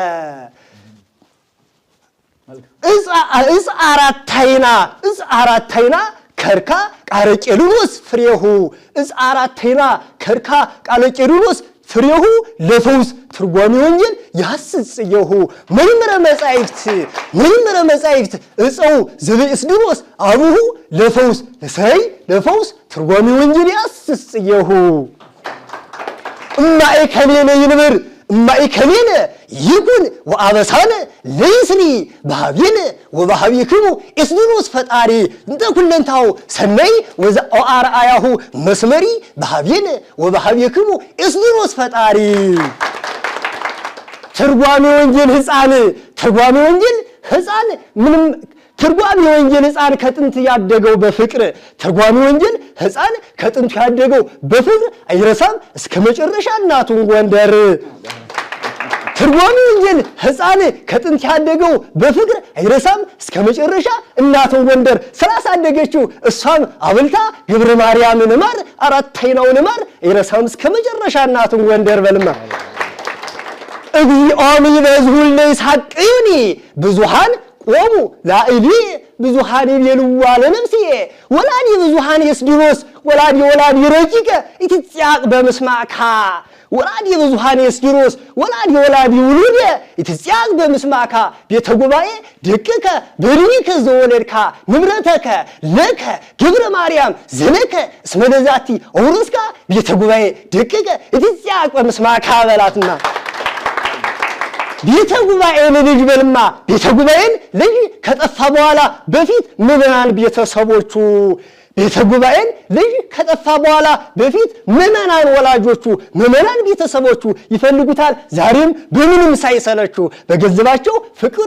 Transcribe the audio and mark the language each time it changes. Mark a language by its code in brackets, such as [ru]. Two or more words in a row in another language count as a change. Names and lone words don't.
[gez] እጽ አራታይና ከርካ ቃለቄሉስ ፍሬሁ እጽ አራታይና ከርካ ቃለቄሉስ ፍሬሁ ለፈውስ ትርጓሜ ወንጌል ያስጽየሁ መይምረ መጻሕፍት እፀው ዘበእስድሮስ አቡሁ ለፈውስ ትርጓሜ ወንጌል ያስጽየሁ እማእከሌነ ይኩን ወአበሳነ ለይስኒ በሃቤነ ወበሃቤክሙ እስድሮስ ፈጣሪ እንተ ኩለንታው ሰናይ ወአርአያሁ መስመሪ በሃቤነ ወበሃቤክሙ እስድሮስ ፈጣሪ [am] ትርጓሜ ወንጌል ሕፃን ከጥንት ያደገው በፍቅር ትርጓሜ ወንጌል ሕፃን ከጥንት ያደገው በፍቅር አይረሳም እስከ መጨረሻ እናቱን ጎንደር ትርጓሜ ወንጌል ሕፃን ከጥንት ያደገው በፍቅር አይረሳም እስከ መጨረሻ እናቱን ጎንደር ስላሳደገችው እሷም አብልታ ገብረ ማርያምን ማር አራታይናውን ማር አይረሳም እስከ መጨረሻ እናቱን ጎንደር በልማ [gez] እግዚኦሚ በዝሁል ለይሳቅዩኒ ብዙሃን ቆሙ ላዕሊ ብዙሃን ይቤልዋ ለነፍስዬ ወላዲ ብዙሃን የስድሮስ ወላዲ ረቂቀ ይትጽያቅ በመስማካ ወላዲ ብዙሃን የስድሮስ ወላዲ ውሉደ ይትጽያቅ በመስማካ ቤተ ጉባኤ ደቅከ በድኒከ ዘወለድካ ንብረተከ ለከ ገብረ ማርያም ዘለከ እስመ ለዛቲ ኦርስካ ቤተ ጉባኤ ደቅከ ይትጽያቅ በመስማካ በላትና [am] ቤተ ጉባኤን ልጅ በልማ ቤተ ጉባኤን ልጅ ከጠፋ በኋላ በፊት ምዕመናን ቤተሰቦቹ ቤተ ጉባኤን ልጅ ከጠፋ በኋላ በፊት ምዕመናን ወላጆቹ ምዕመናን ቤተሰቦቹ ይፈልጉታል ዛሬም በምንም ሳይሰለቹ በገንዘባቸው ፍቅር